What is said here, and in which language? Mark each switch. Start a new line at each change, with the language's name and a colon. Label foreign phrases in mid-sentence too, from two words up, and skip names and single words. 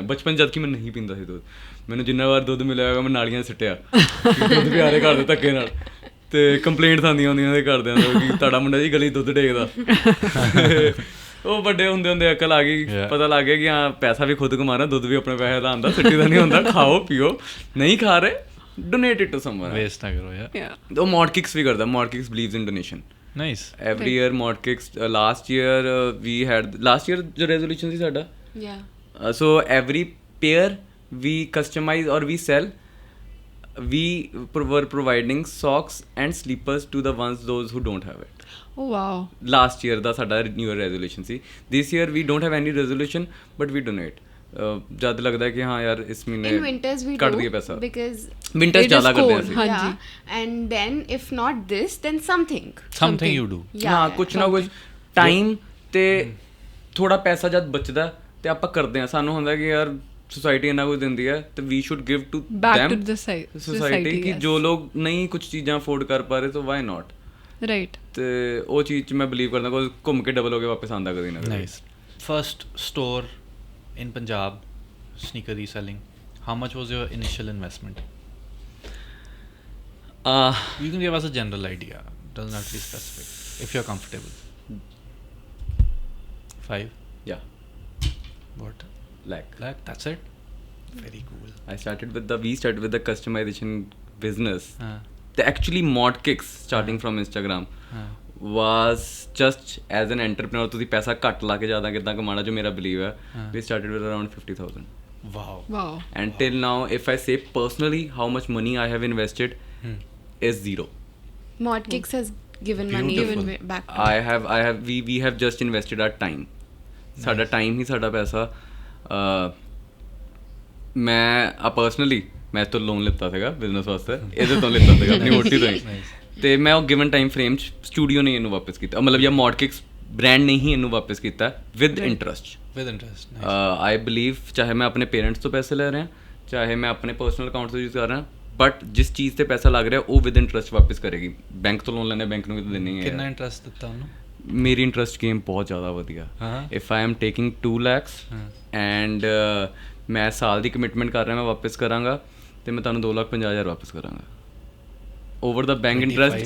Punjabi: ਬਚਪਨ ਜਦ ਕਿ ਮੈਂ ਨਹੀਂ ਪੀਂਦਾ ਸੀ ਦੁੱਧ, ਮੈਨੂੰ ਜਿੰਨਾ ਵਾਰ ਦੁੱਧ ਮਿਲਿਆ ਹੋਗਾ ਮੈਂ ਨਾਲੀਆਂ ਸਿੱਟਿਆ ਦੁੱਧ ਪਿਆਰੇ ਘਰ ਦੇ ਧੱਕੇ ਨਾਲ, ਤੇ ਕੰਪਲੇਂਟਸ ਆਉਂਦੀਆਂ ਹੁੰਦੀਆਂ ਉਹਦੇ ਘਰਦਿਆਂ ਤੋਂ ਕਿ ਤੁਹਾਡਾ ਮੁੰਡਾ ਜੀ ਗਲੀ ਦੁੱਧ ਟੇਕਦਾ। ਉਹ ਵੱਡੇ ਹੁੰਦੇ ਹੁੰਦੇ ਅਕਲ ਆ ਗਈ, ਪਤਾ ਲੱਗ ਗਿਆ ਕਿ ਹਾਂ ਪੈਸਾ ਵੀ ਖੁਦ ਕਮਾਉਣਾ, ਦੁੱਧ ਵੀ ਆਪਣੇ ਪੈਸੇ ਦਾ ਆਉਂਦਾ, ਸਿੱਟੀ ਦਾ ਨਹੀਂ ਹੁੰਦਾ। ਖਾਓ ਪੀਓ, ਨਹੀਂ ਖਾ ਰਹੇ
English: donate it to someone,
Hindi: waste ना करो. Yeah.
Punjabi: ਉਹ Modkicks ਵੀ ਕਰਦਾ। Modkicks
English: believes in donation. Nice. Every year Modkicks, last year we had last year जो resolution
Punjabi: ਸੀ ਸਾਡਾ,
English: so every pair we customize or we sell, we were providing socks and slippers to the ones those who don't have it. Oh wow. Last year
Punjabi: ਦਾ ਸਾਡਾ
English: new year resolution
Punjabi: ਸੀ।
English: This year we don't have any resolution but we donate.
Punjabi: ਜਦ ਲੱਗਦਾ ਕਿ ਹਾਂ ਯਾਰ ਇਸ ਮਹੀਨੇ
English: In winters we
Punjabi: ਕੱਢ
English: do
Punjabi: ਦਈਏ ਪੈਸਾ,
English: because ਵਿੰਟਰਸ It is
Punjabi: ਜ਼ਿਆਦਾ ਕਰਦੇ ਹਾਂ
English: cold.
Punjabi: ਅਸੀਂ। ਹਾਂਜੀ।
English: and then if not this then something. Something you do.
Punjabi: ਹਾਂ ਕੁਛ ਨਾ ਕੁਛ ਟਾਈਮ ਤੇ ਥੋੜਾ ਪੈਸਾ ਜਦ ਬਚਦਾ ਤੇ ਆਪਾਂ ਕਰਦੇ ਹਾਂ। ਸਾਨੂੰ ਹੁੰਦਾ ਕਿ ਯਾਰ ਸੋਸਾਇਟੀ ਇੰਨਾ ਕੁਝ ਦਿੰਦੀ ਹੈ ਤੇ
English: we should give to Back them, to the
Punjabi: ਸੋਸਾਇਟੀ, ਕਿ
English: yes.
Punjabi: ਜੋ ਲੋਕ ਨਹੀਂ ਕੁਝ ਚੀਜ਼ਾਂ ਅਫੋਰਡ ਕਰ ਪਾ ਰਹੇ ਤਾਂ
English: why not. Right.
Punjabi: ਤੇ ਉਹ ਚੀਜ਼ 'ਚ ਮੈਂ ਬਿਲੀਵ ਕਰਦਾ ਕੋਈ ਘੁੰਮ ਕੇ ਡਬਲ ਹੋ ਕੇ ਵਾਪਸ ਆਉਂਦਾ ਕਦੀ ਨਾ ਕਦੀ।
English: Nice. First store in Punjab, sneaker reselling. How much was your initial investment? You can give us a general idea. Doesn't have to be specific. If you're comfortable. 5? Yeah, What? like That's it? Very cool. we started with the customization business. Uh, The actually Modkicks starting from Instagram was just as an entrepreneur
Punjabi: ਤੁਸੀਂ ਪੈਸਾ ਘੱਟ ਲਾ ਕੇ ਜ਼ਿਆਦਾ ਕਿੱਦਾਂ ਕਮਾਉਣਾ, ਜੋ ਮੇਰਾ believe ਹੈ।
English: We started with around 50,000. wow. Wow. And till now, if I say personally how much money I have invested is zero. Modkicks has given money Beautiful. back. We have just invested our time.
Punjabi: ਸਾਡਾ time ਹੀ ਸਾਡਾ ਪੈਸਾ। ਮੈਂ personally ਮੈਂ ਤੋਂ ਲੋਨ ਲਿੱਤਾ ਸੀਗਾ ਬਿਜ਼ਨਸ ਵਾਸਤੇ, ਇਹਦੇ ਤੋਂ ਲਿੱਤਾ ਸੀਗਾ ਆਪਣੀ ਮੋਟੀ ਤੋਂ ਹੀ। ਤੇ ਮੈਂ ਉਹ
English: given time frame
Punjabi: 'ਚ ਸਟੂਡੀਓ ਨੇ ਇਹਨੂੰ ਵਾਪਸ ਕੀਤਾ, ਮਤਲਬ ਜਾਂ Modkicks ਬ੍ਰਾਂਡ ਨੇ ਹੀ ਇਹਨੂੰ ਵਾਪਸ ਕੀਤਾ
English: with interest. With interest. Nice. I believe
Punjabi: ਚਾਹੇ ਮੈਂ ਆਪਣੇ ਪੇਰੈਂਟਸ ਤੋਂ ਪੈਸੇ ਲੈ ਰਿਹਾ, ਚਾਹੇ ਮੈਂ ਆਪਣੇ
English: personal account
Punjabi: ਤੋਂ ਯੂਜ਼ ਕਰ ਰਿਹਾ, ਬਟ ਜਿਸ ਚੀਜ਼ ਤੇ ਪੈਸਾ ਲੱਗ ਰਿਹਾ ਉਹ
English: with interest
Punjabi: ਵਾਪਸ ਕਰੇਗੀ। ਬੈਂਕ ਤੋਂ ਲੋਨ ਲੈਣਾ, ਬੈਂਕ ਨੂੰ ਵੀ ਤਾਂ ਦੇਣੀ ਹੈ। ਕਿੰਨਾ ਇੰਟਰਸਟ ਦਿੱਤਾ ਉਹਨੂੰ? ਮੇਰੀ
English: interest game
Punjabi: ਬਹੁਤ ਜ਼ਿਆਦਾ ਵਧੀਆ।
English: If I am taking 2 lakhs and
Punjabi: ਮੈਂ ਸਾਲ ਦੀ ਕਮਿਟਮੈਂਟ ਕਰ ਰਿਹਾ, ਮੈਂ ਵਾਪਸ ਕਰਾਂਗਾ ਤੇ ਮੈਂ ਤੁਹਾਨੂੰ 2,50,000 ਵਾਪਸ ਕਰਾਂਗਾ
English: over the bank interest.